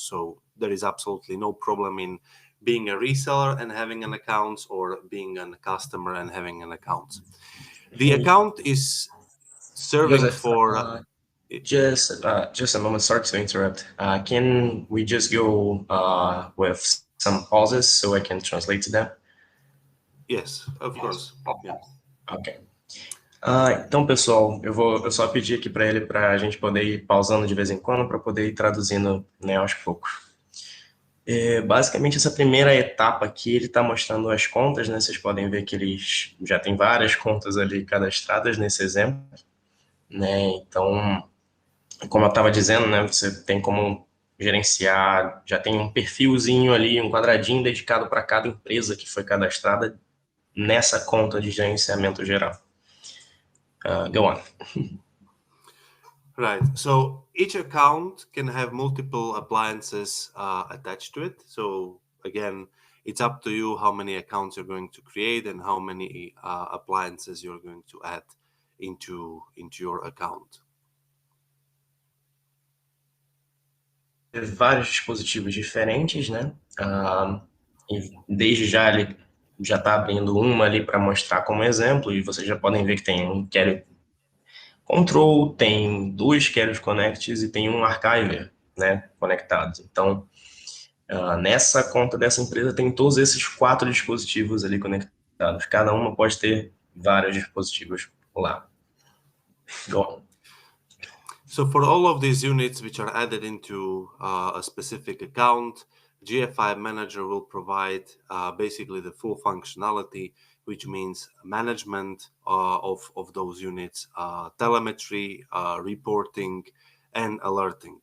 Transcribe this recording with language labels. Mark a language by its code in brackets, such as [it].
[en] So there is absolutely no problem in being a reseller and having an account, or being a customer and having an account. The account is serving Joseph, for... just a moment, sorry to interrupt. Can we just go with some pauses so I can translate to them? Yes, of course. Yeah. Ok. [pt] Então, pessoal, eu só pedir aqui para ele para a gente poder ir pausando de vez em quando para poder ir traduzindo, né, aos poucos. Basicamente, essa primeira etapa aqui, ele está mostrando as contas, né? Vocês podem ver que eles já tem várias contas ali cadastradas nesse exemplo, né? Então, como eu estava dizendo, né? Você tem como gerenciar, já tem um perfilzinho ali, um quadradinho dedicado para cada empresa que foi cadastrada nessa conta de gerenciamento geral. [en] Go on. Right. So each account can have multiple appliances attached to it. So again, it's up to you how many accounts you're going to create and how many appliances you're going to add into your account. [pt] Vários dispositivos diferentes, né? E desde já ele já está abrindo uma ali para mostrar como exemplo, e vocês já podem ver que tem um carry control, tem dois carrier connects e tem um archiver, né, conectados. Então, nessa conta dessa empresa tem todos esses 4 dispositivos ali conectados. Cada uma pode ter vários dispositivos lá. [en] Go on. So for all of these units which are added into a specific account, GFI Manager will provide basically the full functionality, which means management of those units, telemetry, reporting, and alerting.